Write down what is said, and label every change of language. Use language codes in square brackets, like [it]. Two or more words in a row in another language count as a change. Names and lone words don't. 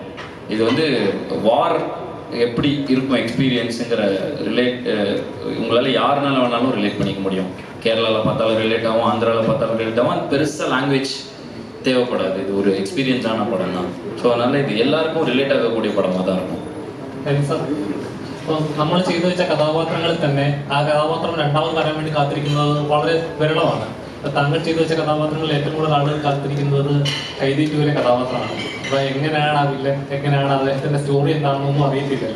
[ta] இது வந்து வார் எப்படி இருக்கும் எக்ஸ்பீரியன்ஸுங்கிற உங்களால் யாருனால வேணாலும் ரிலேட் பண்ணிக்க முடியும். கேரளாவில் பார்த்தாலும் ரிலேட் ஆகும், ஆந்திராவில் பார்த்தாலும் ரிலேட் ஆகும். அது பெருசாக லாங்குவேஜ் தேவைப்படாது. இது ஒரு எக்ஸ்பீரியன்ஸான படம் தான். ஸோ அதனால் இது எல்லாருக்கும் ரிலேட் ஆகக்கூடிய படமாக தான் இருக்கும். [ml] സരി സാർ, ഇപ്പം നമ്മൾ ചെയ്തു വെച്ച കഥാപാത്രങ്ങളിൽ തന്നെ ആ കഥാപാത്രം രണ്ടാമത് വരാൻ വേണ്ടി കാത്തിരിക്കുന്നത് വളരെ വിരളമാണ്. താങ്കൾ ചെയ്തു വെച്ച കഥാപാത്രങ്ങളിൽ ഏറ്റവും കൂടുതൽ ആളുകൾ കാത്തിരിക്കുന്നത് കൈതി ടൂവിലെ കഥാപാത്രമാണ്. അപ്പോൾ എങ്ങനെയാണ് ആ വില്ലൻ, എങ്ങനെയാണ് അദ്ദേഹത്തിൻ്റെ സ്റ്റോറി എന്താണെന്നൊന്നും അറിയത്തില്ലല്ലോ.